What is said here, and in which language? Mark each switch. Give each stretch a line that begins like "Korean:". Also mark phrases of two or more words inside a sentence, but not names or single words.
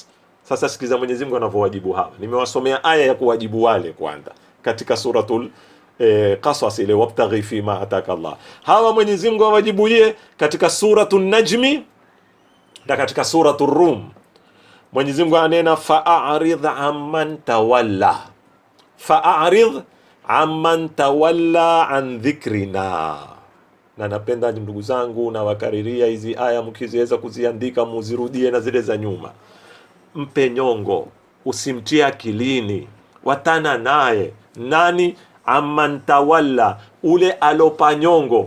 Swahili: Sasa sikiza Mwenyezi Mungu anavyowajibu hawa. Nimewasomea aya ya kuwajibu wale kwanza katika suratul Qasas ile,
Arabic: وابتغ فيما آتاك الله.
Swahili: Hawa Mwenyezi Mungu awajibuye katika suratul Najmi na katika suratul Rum. Mwenyezi Mungu anena
Arabic: فأعرض عمن تولى فأعرض عمن تولى عن ذكرنا.
Swahili: Na napenda ndugu zangu na wakariria hizi aya, mkiziweza kuziandika muzirudie na zile za nyuma. Mpe nyongo, usimtie akilini, watana naye. Nani?
Arabic: عمن تولى,
Swahili: ule alopanyongo.